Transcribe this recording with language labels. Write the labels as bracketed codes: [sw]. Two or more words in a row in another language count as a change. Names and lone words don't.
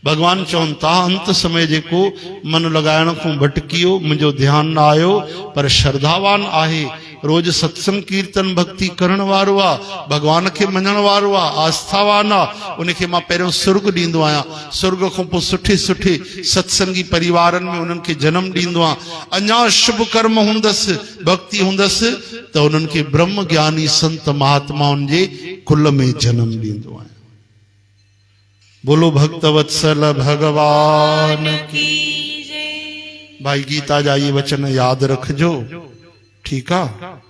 [sd] भगवान चवनि था अंत समय जेको मन लगाइण खां भटकियो मुंहिंजो ध्यान न आयो पर श्रद्धावान आहे रोज सत्संग कीर्तन भक्ति करण वारो आहे भगवान खे मञण वारो आहे आस्थावान आहे उनखे मां पहिरियों सुर्ग ॾींदो आहियां सुर्ग खां पोइ सुठे सुठे सत्संगी परिवारनि में उन्हनि खे जनम ॾींदो आहियां अञा शुभ कर्म हूंदसि भक्ति हूंदसि त उन्हनि खे ब्रह्म ज्ञानी संत महात्माउनि जे कुल में जनम ॾींदो आहियां। [hi] बोलो भक्त वत्सल भगवान की जय। [sd] भाई गीता जा ये वचन याद रखजो [hi] ठीक है।